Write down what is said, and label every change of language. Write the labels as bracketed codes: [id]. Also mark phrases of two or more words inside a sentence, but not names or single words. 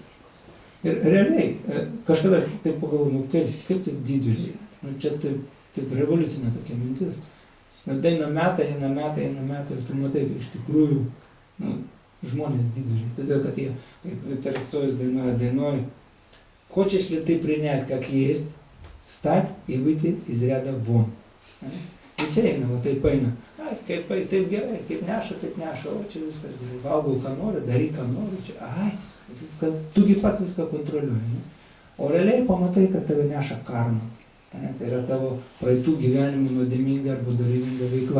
[lt] Ir realiai, kažkada taip pagalvoju, kaip taip didvyriai? Čia taip revoliucinė tokia mintis. Eina metai ir tu matai, iš tikrųjų žmonės didvyriai. Todėl, kad jie, kaip Viktoras Cojus dainuoja, [ru] хочешь ли ты принять как есть, стать и выйти из ряда вон. [lt] Visi eina, taip eina. Kaip taip gerai, kaip neša, taip neša, o čia viskas gerai. Valgau, ką nori, daryk, ką nori. Viską, tugi pats viską kontroliuoji. O realiai pamatai, kad tave neša karma. Tai yra tavo praeitų gyvenimų nuodėminga arba doriminga veikla.